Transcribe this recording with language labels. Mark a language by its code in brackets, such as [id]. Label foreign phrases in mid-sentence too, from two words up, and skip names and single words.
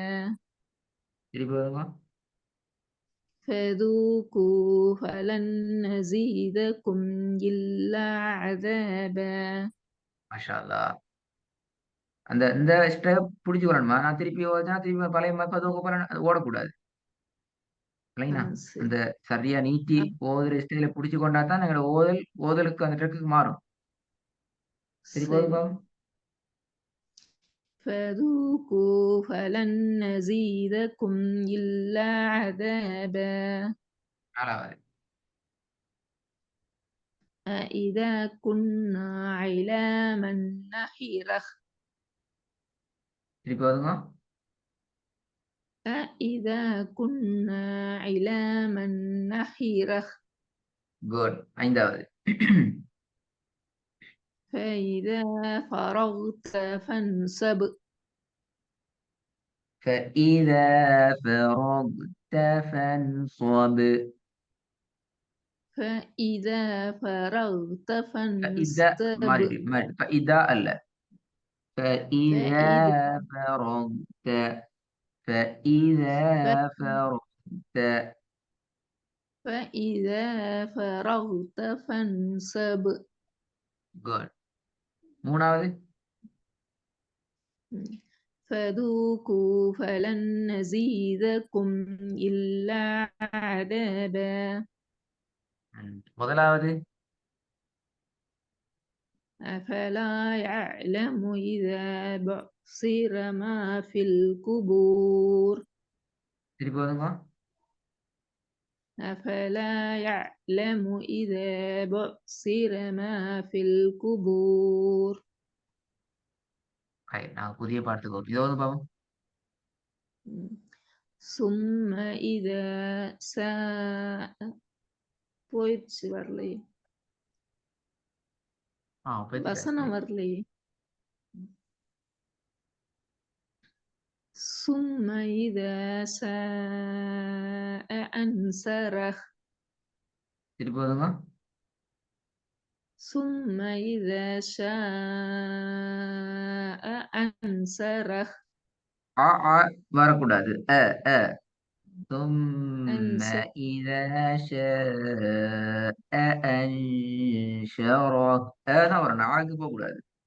[ta] திருப்பி போதுங்க. [ar] فذوقوا فلن نزيدكم إلا عذابا ما شاء الله. [ta] அந்த இந்த ஸ்டெப் பிடிச்சுக்கணுமா? நான் திருப்பி ஓதுனா திருப்பி பழைய [ar] فذوقوا فلن [ta] அது ஓடக்கூடாது. இல்லைங்களா? அந்த சரியா நீட்டி ஓதுற ஸ்டைல பிடிச்சு கொண்டா தான் எங்களோட ஓதலுக்கு அந்த ட்ரெக்குக்கு மாறும். திருப்பி போதுங்க பாப்போம். [ar] فذوقوا فلن نزيدكم إلا عذابا [ta] நாலாவது. [ar] أإذا كنا علاما نخرة [ta] திருப்பி போதுங்க. [ar] أإذا كنا علاما نخرة [ta] குட். ஐந்தாவது. [ar] فإذا فرغت فانصب فإذا فرغت فانصب. فإذا فرغت فإذا فانصب فإذا அல்ல. فإذا فرغت. فإذا فرغت. فإذا فرغت فانصب [ta] குட். மூணாவது. [ar] فذوقوا فلن نزيدكم إلا عذابا [ta] முதலாவது [ar] أفلا يعلم إذا بعثر ما في القبور [ta] திருப்பி வருங்க. [ar] أفلا يعلم إذا بعثر ما في القبور [ta] நாங்க புதிய பாட்டுக்கு இதோ வந்து பாவம். [ar] ثم إذا [ta] போயிடுச்சு வரலையே வசனம் வரலையே [ar] ثم إذا شاء أنشره [ta] திருப்பி வருங்க. [ar] ثم إذا شاء أنشره [ta] வரக்கூடாது. ثم [ar] أنشر إذا شاء أنشره [ta] தான் வரணும். ஆக்கு போகக்கூடாது.